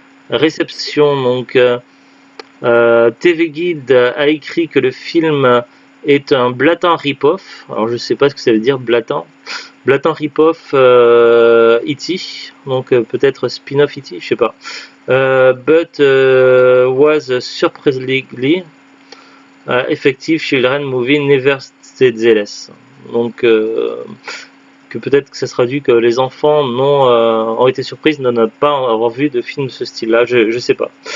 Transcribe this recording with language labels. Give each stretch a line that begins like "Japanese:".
French: Réception donc TV Guide a écrit que le film est un
English: blatant rip-off.
French: Alors je sais pas ce que ça veut dire blatant.
English: Blatant rip-off E.T.
French: Donc peut-être spin-off E.T. je sais pas.
English: But was surprisingly effective children movie nevertheless.
French: Donc que peut-être que ça se traduit que les enfants ont été surpris de ne pas avoir vu de film de ce style-là. Je sais pas.